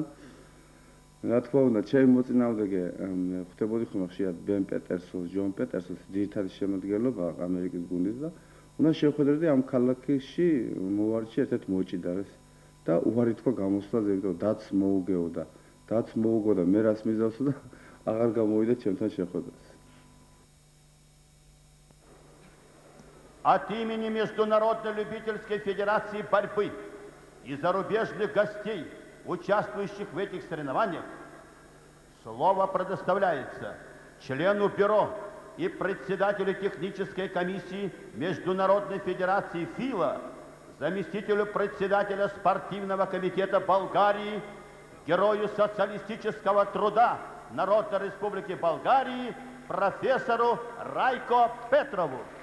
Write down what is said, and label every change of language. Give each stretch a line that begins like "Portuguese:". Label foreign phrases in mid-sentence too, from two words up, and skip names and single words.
Georgian: რა თქმა უნდა, ჩემი მოწინააღმდეგე ხვდებოდი ხოლმე ხშირად ბენ პეტერსონს, ჯონ პეტერსონს, ძირითადი შემადგენლობა ამერიკის გუნდის და უნდა შევხვედროდი ამ ქალაქში მოვარჩი ერთ-ერთ მოჭიდარეს და უარი თქვა გამოსვლაზე, იმიტომ რომ დათს მოუგეოდა. დათს მოუგოდა, მე რას მიზავსო და აღარ გამოვიდა ჩემთან შეხვედრას.
Russian: От имени Международной любительской федерации борьбы и зарубежных гостей, участвующих в этих соревнованиях, слово предоставляется члену бюро и председателю технической комиссии Международной федерации ФИЛА, заместителю председателя спортивного комитета Болгарии, герою социалистического труда Народной Республики Болгарии, профессору Райко Петрову.